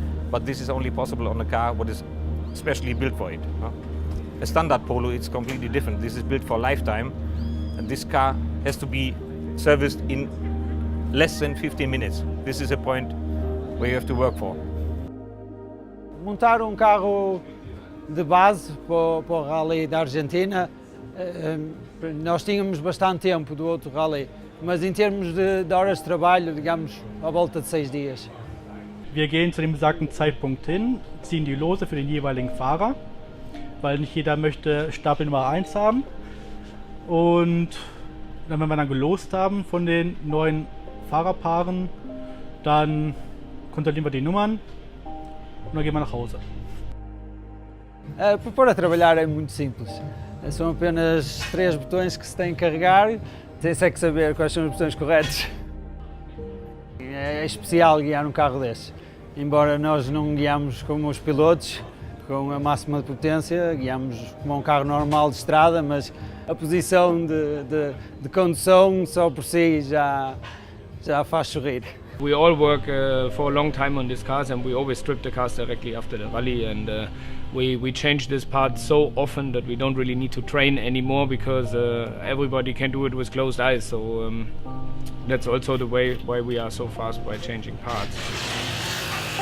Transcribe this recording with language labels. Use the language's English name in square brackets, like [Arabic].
[English] But this is only possible on a car what is specially built for it. A standard Polo is completely different. This is built for lifetime, and this car has to be serviced in less than 15 minutes. This is a point where you have to work for. [Portuguese] Montar carro de base para o Rally da Argentina, nós tínhamos bastante tempo do outro Rally, mas em termos de horas de trabalho, digamos, à volta de 6 dias. [German] Wir gehen zu dem besagten Zeitpunkt hin, ziehen die Lose für den jeweiligen Fahrer, weil nicht jeder möchte Stapel Nummer 1 haben. Und dann, wenn wir dann gelost haben von den neuen Fahrerpaaren, dann kontrollieren wir die Nummern und dann gehen wir nach Hause. [Portuguese] Para trabalhar é muito simples. São apenas 3 botões que se tem que carregar. Tem-se é que saber quais são os botões corretos. É especial guiar um carro desse. Embora nós não guiamos como os pilotos, com a máxima potência, guiamos como um carro normal de estrada, mas a posição de condução só por si já faz sorrir. [English] We all work for a long time on these cars, and we always strip the cars directly after the rally, and we change this part so often that we don't really need to train anymore, because everybody can do it with closed eyes. So that's also the way why we are so fast by changing parts.